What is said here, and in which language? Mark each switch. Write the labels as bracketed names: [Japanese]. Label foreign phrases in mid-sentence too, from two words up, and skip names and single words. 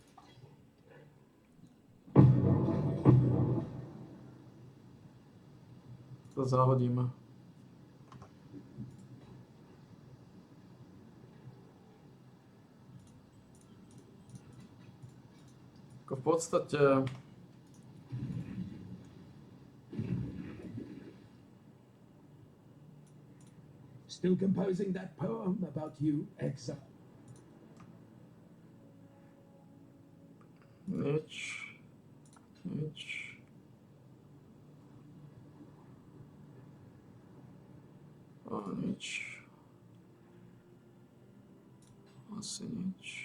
[Slovak] To zahodíme. Ako v podstate [English] Still composing that poem about you, Exile. [Slovak] nič. Nič. Asi nič.